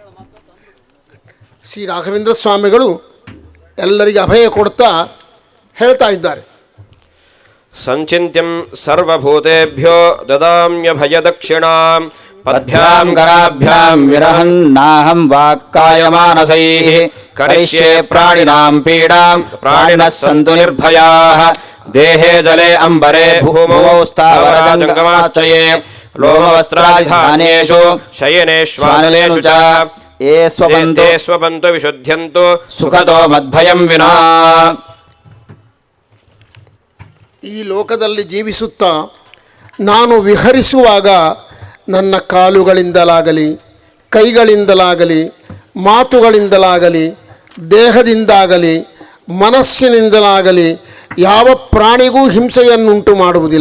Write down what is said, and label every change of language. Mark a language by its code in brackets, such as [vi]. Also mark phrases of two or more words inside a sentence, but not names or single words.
[kn] ಶ್ರೀ ರಾಘವೇಂದ್ರ ಸ್ವಾಮಿಗಳು ಎಲ್ಲರಿಗೆ ಅಭಯ ಕೊಡ್ತಾ ಹೇಳ್ತಾ ಇದ್ದಾರೆ. [sa] ಸಂಚಿಂತ್ಯಂ ಸರ್ವಭೂತೇಭ್ಯೋ ದದಾಮ್ಯಭಯದಕ್ಷಿಣಾಂ ಪದ್ಭ್ಯಾಂ ಕರಾಭ್ಯಾಂ ವಿರಹನ್ನಾಹಂ ವಾಕ್ಕಾಯಮಾನಸೈಃ ಕರಿಷ್ಯೆ ಪ್ರಾಣಿನಾಂ ಪೀಡಾಂ ಪ್ರಾಣಿನಃ ಸಂತು ನಿರ್ಭಯಾಃ ದೇಹೇ ಜಲೆ ಅಂಬರೆ ಭೂಮೌ ಸ್ಥಾವರಜಂಗಮಾಶ್ಚಯೇ ಲೋಮವಸ್ತ್ರಾಧಾನೇಷು ಶಯನೇಶ್ವಾನಲೇಷು ಚ ಯೇ ಸ್ವಪಂತು ಸ್ವಪಂತು ವಿಶುದ್ಧ್ಯಂತು ಸುಖತೋ ಮದ್ಭಯಂ ವಿನಾ. [kn] ಈ ಲೋಕದಲ್ಲಿ ಜೀವಿಸುತ್ತಾ ನಾನು ವಿಹರಿಸುವಾಗ ನನ್ನ ಕಾಲುಗಳಿಂದಲಾಗಲಿ ಕೈಗಳಿಂದಲಾಗಲಿ ಮಾತುಗಳಿಂದಲಾಗಲಿ ದೇಹದಿಂದಾಗಲಿ ಮನಸ್ಸಿನಿಂದಲಾಗಲಿ ಯಾವ ಪ್ರಾಣಿಗೂ ಹಿಂಸೆಯನ್ನುಂಟು ಮಾಡುವುದಿಲ್ಲ.